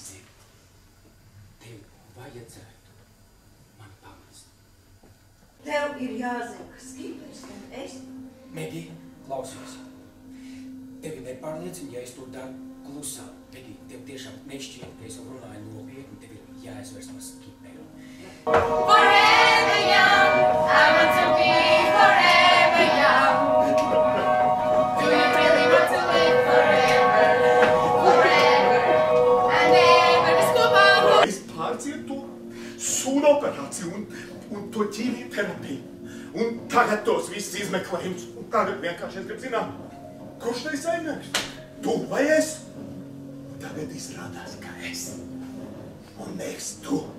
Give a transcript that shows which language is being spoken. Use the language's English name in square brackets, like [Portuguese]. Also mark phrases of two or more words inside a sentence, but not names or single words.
[Latvian] Tev vajadzētu man pamest. Tev ir jāzina, ka Skipers un es... Megi, klausies. Tevi nepārliecina, ja es to daru klusā. Megi, tev tiešām nešķiet, ka es jau runāju nopietni, tev ir jāizvērst no Skipera. [English] Forever young, I want to be forever young. Do you really want to live forever, forever, and ever? [Latvian] Es pārcietu to sūnu operāciju un to ķīmiju terapiju. Un tagad tos visus izmeklējums. Un tagad vienkārši es gribu zināt, kurš te saimnieks? Tu vai es? Un tagad izrādās, ka es. Un nevis tu.